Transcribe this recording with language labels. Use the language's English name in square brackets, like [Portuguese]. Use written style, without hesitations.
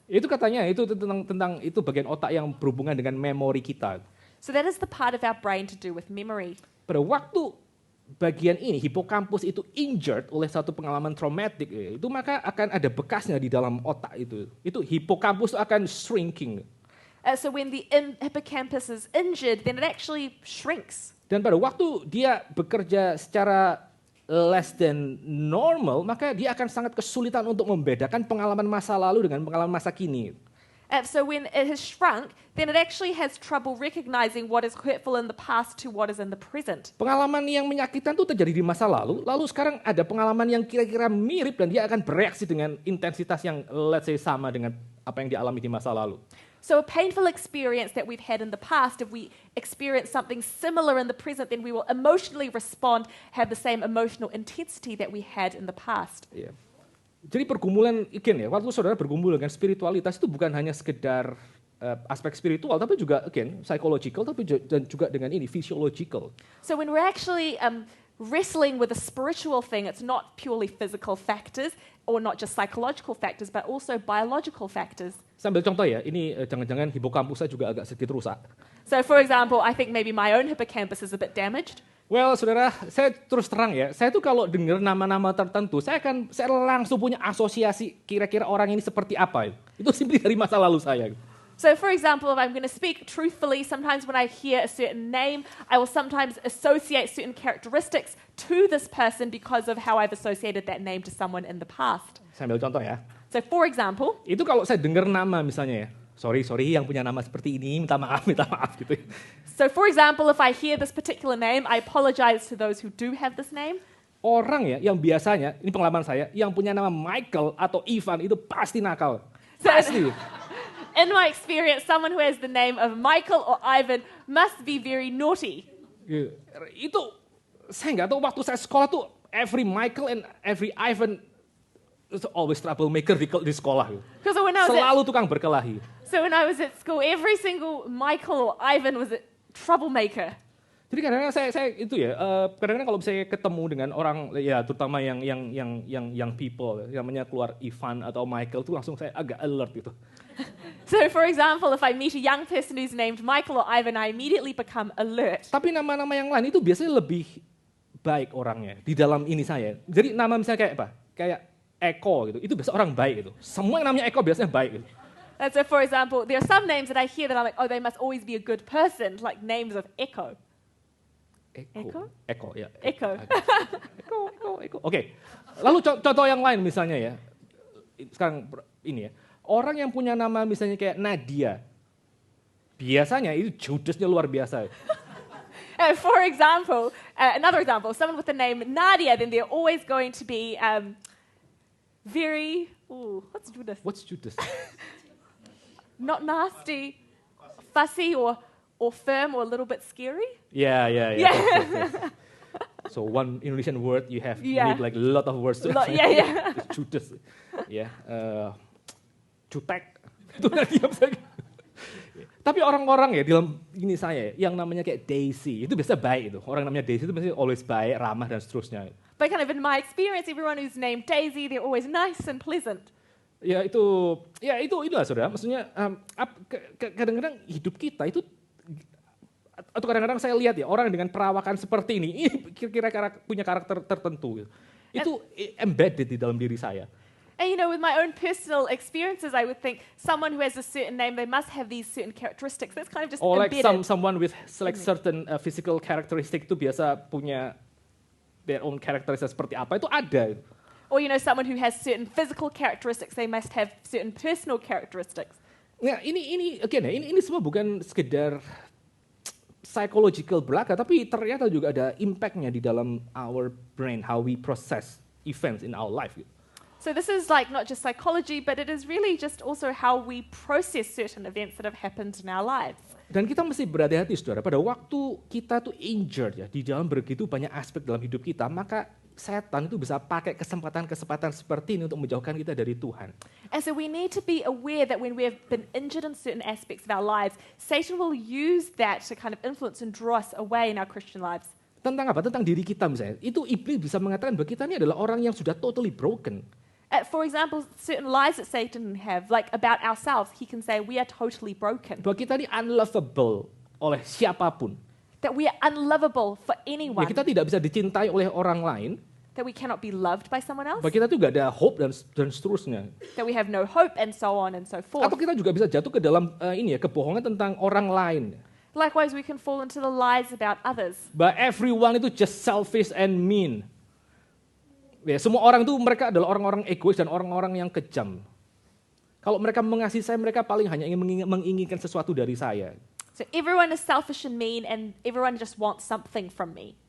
[Indonesian] Itu katanya itu tentang itu bagian otak yang berhubungan dengan memori kita. [English] So that is the part of our brain to do with memory. [Indonesian] Pada waktu bagian ini, hippocampus itu injured oleh satu pengalaman traumatik, itu maka akan ada bekasnya di dalam otak itu. Itu hippocampus akan shrinking. [English] So when the hippocampus is injured, then it actually shrinks. [Indonesian] Dan pada waktu dia bekerja secara [English] less than normal, [Indonesian] maka dia akan sangat kesulitan untuk membedakan pengalaman masa lalu dengan pengalaman masa kini. [English] So when it has shrunk, then it actually has trouble recognizing what is hurtful in the past to what is in the present. [Indonesian] Pengalaman yang menyakitkan itu terjadi di masa lalu sekarang ada pengalaman yang kira-kira mirip dan dia akan bereaksi dengan intensitas yang [English] let's say [Indonesian] sama dengan apa yang dialami di masa lalu. [English] So a painful experience that we've had in the past, if we experience something similar in the present, then we will emotionally respond, have the same emotional intensity that we had in the past. Yeah. [Indonesian] Jadi pergumulan waktu saudara bergumul dengan spiritualitas itu bukan hanya sekedar aspek spiritual, tapi juga psychological, tapi juga dengan ini physiological. [English] So when we're actually wrestling with a spiritual thing, it's not purely physical factors or not just psychological factors, but also biological factors. [Indonesian] Sambil contoh ya, ini jangan-jangan hippocampus saya juga agak sedikit rusak. [English] So for example, I think maybe my own hippocampus is a bit damaged. [Indonesian] Well, saudara, saya terus terang ya, saya tuh kalau dengar nama-nama tertentu, saya langsung punya asosiasi kira-kira orang ini seperti apa. Itu simply dari masa lalu saya. [English] So for example, if I'm going to speak truthfully, sometimes when I hear a certain name, I will sometimes associate certain characteristics to this person because of how I've associated that name to someone in the past. [Indonesian] Sambil contoh ya. [English] So for example, [Indonesian] itu kalau saya dengar nama misalnya ya, sorry yang punya nama seperti ini, minta maaf gitu. [English] So for example, if I hear this particular name, I apologize to those who do have this name. [Indonesian] Orang ya yang biasanya, ini pengalaman saya, yang punya nama Michael atau Ivan itu pasti nakal. Pasti. [English] In my experience, someone who has the name of Michael or Ivan must be very naughty. [Indonesian] Itu saya nggak tahu waktu saya sekolah tuh [English] every Michael and every Ivan is always troublemaker [Indonesian] di sekolah. [English] Because when I was [Indonesian] Selalu tukang berkelahi. [English] So when I was at school, every single Michael or Ivan was a troublemaker. [Indonesian] Jadi kadang-kadang saya itu ya, kadang-kadang kalau saya ketemu dengan orang ya terutama yang [English] young people, [Indonesian] namanya keluar Ivan atau Michael tuh langsung saya agak alert gitu. [English] So for example, if I meet a young person who's named Michael or Ivan, I immediately become alert. [Indonesian] Tapi nama-nama yang lain itu biasanya lebih baik orangnya di dalam ini saya. Jadi nama misalnya kayak apa? Kayak Eko gitu, itu biasa orang baik gitu. Semua yang namanya Eko biasanya baik gitu. [English] And so for example, there are some names that I hear that I'm like, oh, they must always be a good person, like names of Echo. [Indonesian] Eko, ya. [English] Echo. [Indonesian] Eko. Oke. Lalu contoh yang lain misalnya ya. Sekarang ini ya. Orang yang punya nama misalnya kayak Nadia. Biasanya itu judesnya luar biasa. [English] For example, another example, someone with the name Nadia, then they're always going to be very, what's Judas? What's Judas? Not nasty, fussy or firm or a little bit scary. Yeah. Yeah. So one Indonesian word you Yeah. need like a lot of words to Yeah. [Indonesian] Judas. Ya. Jutek. Itu dia bisa. Tapi orang-orang ya dalam ini saya yang namanya kayak Daisy itu biasa baik itu. Orang namanya Daisy itu biasanya always baik, ramah dan seterusnya. [English] But kind of in my experience, everyone who's named Daisy, they're always nice and pleasant. [Indonesian] Ya itulah saudara. Maksudnya kadang-kadang hidup kita itu atau kadang-kadang saya lihat ya orang dengan perawakan seperti ini kira-kira punya karakter tertentu. Itu embedded di dalam diri saya. [English] And you know, with my own personal experiences, I would think someone who has a certain name, they must have these certain characteristics. That's kind of just Or like embedded. someone with like certain physical characteristic [Indonesian] itu biasa punya [English] their own characteristics [Indonesian] seperti apa itu ada. [English] Or you know, someone who has certain physical characteristics, they must have certain personal characteristics. [Indonesian] Nah, ini again ya, ini semua bukan sekedar psychological belaka, tapi ternyata juga ada impact-nya di dalam [English] our brain, how we process events in our life. So this is like not just psychology, but it is really just also how we process certain events that have happened in our lives. [Indonesian] Dan kita mesti berhati-hati, saudara. Pada waktu kita tuh injured ya, di dalam begitu banyak aspek dalam hidup kita, maka setan itu bisa pakai kesempatan-kesempatan seperti ini untuk menjauhkan kita dari Tuhan. [English] And so we need to be aware that when we have been injured in certain aspects of our lives, Satan will use that to kind of influence and draw us away in our Christian lives. [Indonesian] Tentang apa? Tentang diri kita misalnya. Itu iblis bisa mengatakan bahwa kita ini adalah orang yang sudah totally broken. [English] For example, certain lies that Satan have, like about ourselves, he can say we are totally broken. [Indonesian] Bahwa kita ini unlovable oleh siapapun. [English] That we are unlovable for [Indonesian] Ya, [English] anyone. [Indonesian] kita tidak bisa dicintai oleh orang lain. [English] That we cannot be loved by someone else. [Indonesian] Bahwa kita tuh gak ada hope dan seterusnya. [English] That we have no hope and so on and so forth. [Indonesian] Atau kita juga bisa jatuh ke dalam kebohongan tentang orang lain. [English] Likewise, we can fall into the lies about others. Bahwa everyone itu just selfish and mean. [Indonesian] Ya, semua orang itu mereka adalah orang-orang egois dan orang-orang yang kejam. Kalau mereka mengasihi saya, mereka paling hanya ingin menginginkan sesuatu dari saya. [English] So everyone is selfish and mean, and everyone just wants something from me.